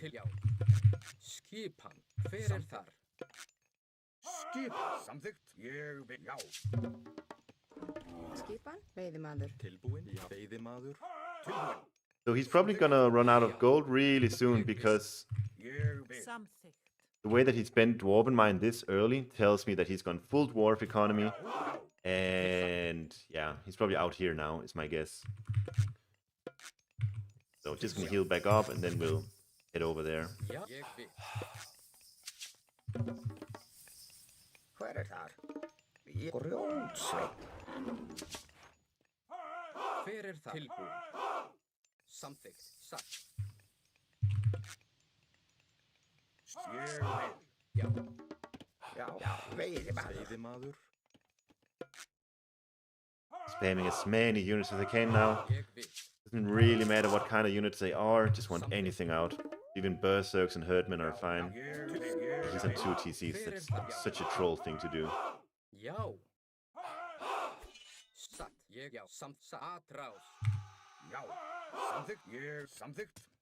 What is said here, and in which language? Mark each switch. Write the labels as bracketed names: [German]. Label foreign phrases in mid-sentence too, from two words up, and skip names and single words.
[Icelandic] Skipan, hver þar? Skipan, samþykkt, Skipan, veiðimaður. Tilbúin, veiðimaður. Tilbúin. [English] So he's probably gonna run out of gold really soon, because Something. the way that he spent Dwarven Mine this early tells me that he's gone full dwarf economy. And yeah, he's probably out here now, is my guess. So just gonna heal back up and then we'll head over there. [Icelandic] Hver þar? Grjótsveinn. Hver þar? Tilbúin. Samþykkt, satt. Veiðimaður. [English] Spamming as many units as I can now. Doesn't really matter what kind of units they are, just want anything out. Even berserks and herdmen are fine. These are 2 TCs, that's such a troll thing to do. [Icelandic] Satt, atrás. Samþykkt,